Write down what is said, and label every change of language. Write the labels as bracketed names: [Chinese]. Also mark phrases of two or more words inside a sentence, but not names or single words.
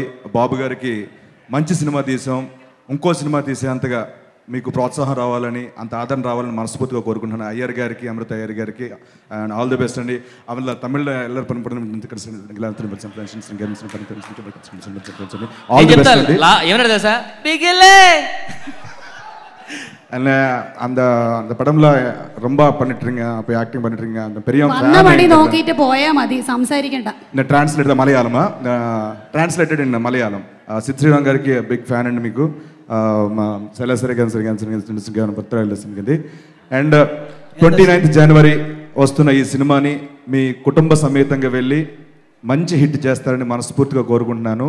[Telugu] బాబు గారికి మంచి సినిమా తీసాం, ఇంకో సినిమా తీసేంతగా మీకు ప్రోత్సాహం రావాలని, అంత ఆదరణ రావాలని మనస్ఫూర్తిగా కోరుకుంటున్నాను. అయ్యర్ గారికి, అమృత అయ్యర్ గారికి [English] and all the best [Telugu] అండి. ఆమె తమిళ ఎల్లరు పనిపడిన [English] all the best [Telugu] అండి. ఏమన్నా తెలుసా? [Tamil] அந்த அந்த அந்த படம்ல ரொம்ப பண்ணிட்டுருங்க, அப்போ ஆக்டிங் பண்ணிட்டுருங்க. அந்த பெரிய [Malayalam] വന്നപടി നോക്കിയിട്ട് പോയാൽ മതി, സംസാരിക്കണ്ട. [Telugu] இந்த ట్రాన్స్లేట్ మలయాళమా, [English] translated in Malayalam. [Telugu] సిద్ శ్రీరామ్ గారికి [English] big fan [Telugu] అండి మీకు. అండ్ 29th జనవరి వస్తున్న ఈ సినిమాని మీ కుటుంబ సమేతంగా వెళ్ళి మంచి హిట్ చేస్తారని మనస్ఫూర్తిగా కోరుకుంటున్నాను.